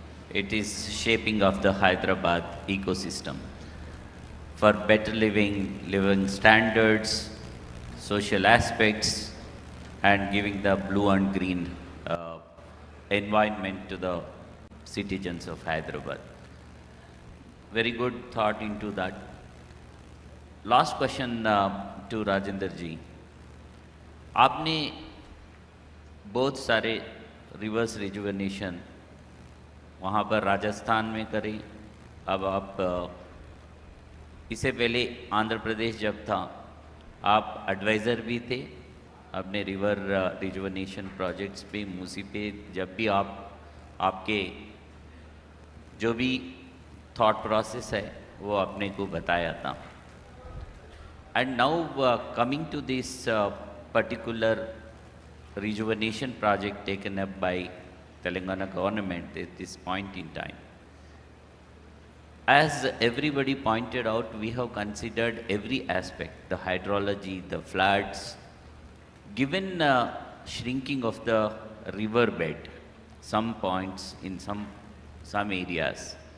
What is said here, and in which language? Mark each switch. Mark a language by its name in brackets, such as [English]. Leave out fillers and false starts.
[English] It is shaping of the Hyderabad ecosystem for better living standards, social aspects, and giving the blue and green environment to the citizens of Hyderabad. Very good thought into that. Last question to Rajendra ji. [Hindi] आपने बहुत सारे reverse rejuvenation वहाँ पर राजस्थान में करी, अब आप इससे पहले आंध्र प्रदेश जब था आप एडवाइज़र भी थे अपने रिवर रिजुवेनेशन प्रोजेक्ट्स पे, मूसी पे, जब भी आपके जो भी थॉट प्रोसेस है वो अपने को बताया था. [English] And now coming to this particular rejuvenation project taken up by Telangana government at this point in time. As everybody pointed out, we have considered every aspect, the hydrology, the floods, given shrinking of the river bed, some points in some areas.